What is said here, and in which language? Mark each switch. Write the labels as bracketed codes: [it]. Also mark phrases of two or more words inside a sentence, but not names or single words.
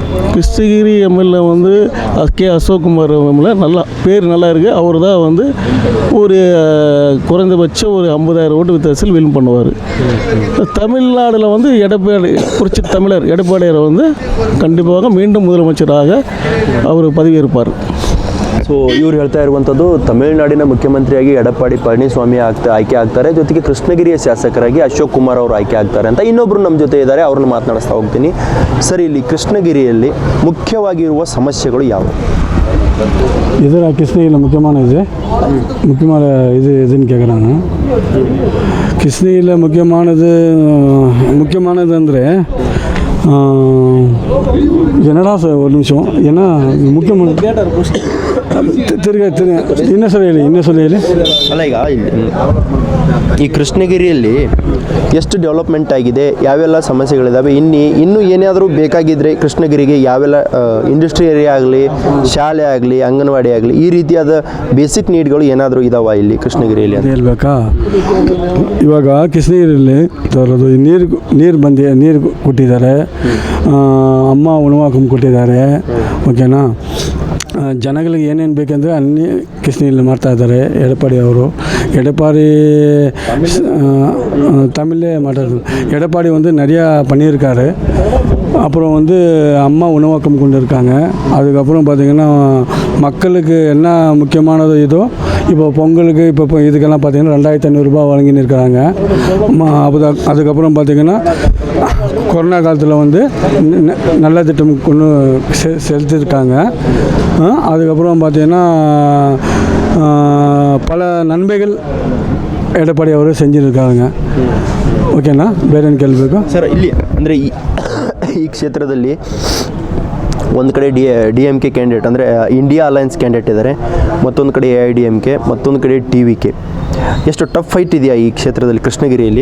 [ta] கிருஷ்ணகிரி MLA வந்து அசோக்குமார் MLA நல்லா பேர் நல்லா இருக்குது. அவர் தான் வந்து ஒரு குறைந்தபட்சம் ஒரு 50,000 ஓட்டு வித்தியாசத்தில் வின் பண்ணுவார். தமிழ்நாட்டில் வந்து புரட்சி தமிழர் எடப்பாடியார் வந்து கண்டிப்பாக மீண்டும் முதலமைச்சராக அவர் பதவியேற்பார். [kn] ಸೊ ಇವ್ರು ಹೇಳ್ತಾ ಇರುವಂಥದ್ದು ತಮಿಳುನಾಡಿನ ಮುಖ್ಯಮಂತ್ರಿಯಾಗಿ ಎಡಪ್ಪಾಡಿ ಪಳನಿಸ್ವಾಮಿ ಆಯ್ಕೆ ಆಗ್ತಾರೆ, ಜೊತೆಗೆ ಕೃಷ್ಣಗಿರಿಯ ಶಾಸಕರಾಗಿ ಅಶೋಕ್ ಕುಮಾರ್ ಅವರು ಆಯ್ಕೆ ಆಗ್ತಾರೆ ಅಂತ. ಇನ್ನೊಬ್ಬರು ನಮ್ಮ ಜೊತೆ ಇದ್ದಾರೆ, ಅವ್ರನ್ನ ಮಾತನಾಡಿಸ್ತಾ ಹೋಗ್ತೀನಿ. ಸರ್, ಇಲ್ಲಿ ಕೃಷ್ಣಗಿರಿಯಲ್ಲಿ ಮುಖ್ಯವಾಗಿರುವ ಸಮಸ್ಯೆಗಳು ಯಾವುವು? [ta] ಇದರ கிருஷ்ணகிரியில் முக்கியமான இது இதுன்னு கேட்குறாங்க. கிருஷ்ணகிரியில் முக்கியமானது ಅಂದರೆ என்னடா ஒரு நிமிஷம், ஏன்னா முக்கியமான [kn] ತಿರ್ಗಿ ಇನ್ನೂ ಸಲ ಹೇಳಿ ಅಲ್ಲ, ಈಗ ಈ ಕೃಷ್ಣಗಿರಿಯಲ್ಲಿ ಎಷ್ಟು ಡೆವಲಪ್ಮೆಂಟ್ ಆಗಿದೆ, ಯಾವೆಲ್ಲ ಸಮಸ್ಯೆಗಳಿದ್ದಾವೆ, ಇನ್ನೂ ಏನಾದರೂ ಬೇಕಾಗಿದ್ದರೆ ಕೃಷ್ಣಗಿರಿಗೆ ಯಾವೆಲ್ಲ [en] industry area [kn] ಆಗಲಿ, ಶಾಲೆ ಆಗಲಿ, ಅಂಗನವಾಡಿ ಆಗಲಿ, ಈ ರೀತಿಯಾದ [en] basic needs [kn] ಏನಾದರೂ ಇದಾವ ಇಲ್ಲಿ ಕೃಷ್ಣಗಿರಿಯಲ್ಲಿ ಅಂತ ಹೇಳ್ಬೇಕಾ? ಇವಾಗ ಕೃಷ್ಣಗಿರಿಯಲ್ಲಿ ತರೋದು ನೀರು ಕೊಟ್ಟಿದ್ದಾರೆ, ಅಮ್ಮ ಉಣವಾಕಂ ಕೊಟ್ಟಿದ್ದಾರೆ, ಓಕೆನಾ. ಜನಗಳಿಗೆ ಏನೇನು ಬೇಕೆಂದರೆ ಅನ್ನಿ ಕೃಷ್ಣಗಿರಿಯಲ್ಲಿ ಮಾಡ್ತಾಯಿದ್ದಾರೆ ಎಡಪ್ಪಾಡಿ ಅವರು. [ta] எடப்பாடி தமிழ்லே மாட்டார். எடப்பாடி வந்து நிறையா பண்ணியிருக்காரு. அப்புறம் வந்து அம்மா உணவாக்கம் கொண்டு இருக்காங்க. அதுக்கப்புறம் பார்த்திங்கன்னா மக்களுக்கு என்ன முக்கியமானது இதோ இப்போ பொங்கலுக்கு இப்போ இதுக்கெல்லாம் பார்த்திங்கன்னா 2500 ரூபாய் வழங்கின்னு இருக்கிறாங்க. அதுக்கப்புறம் பார்த்திங்கன்னா கொரோனா காலத்தில் வந்து நல்ல திட்டம் கொண்டு செலுத்தியிருக்காங்க. அதுக்கப்புறம் பார்த்திங்கன்னா பல நன்மைகள் ಎಡಪಾಡಿ ಅವರು செஞ்சிருக்காங்க. [kn] ಓಕೆನಾ, ಬೇರೆ ಕೇಳಬೇಕು ಸರ್? ಇಲ್ಲಿ ಅಂದರೆ ಈ ಕ್ಷೇತ್ರದಲ್ಲಿ ಒಂದು ಕಡೆ ಡಿ ಎಮ್ ಕೆ ಕ್ಯಾಂಡಿಡೇಟ್ ಅಂದರೆ [en] India Alliance candidate [kn] ಇದ್ದಾರೆ, ಮತ್ತೊಂದು ಕಡೆ AIDMK, ಮತ್ತೊಂದು ಕಡೆ TVK. ಎಷ್ಟು [en] tough fight [kn] ಇದೆಯಾ ಈ ಕ್ಷೇತ್ರದಲ್ಲಿ ಕೃಷ್ಣಗಿರಿಯಲ್ಲಿ?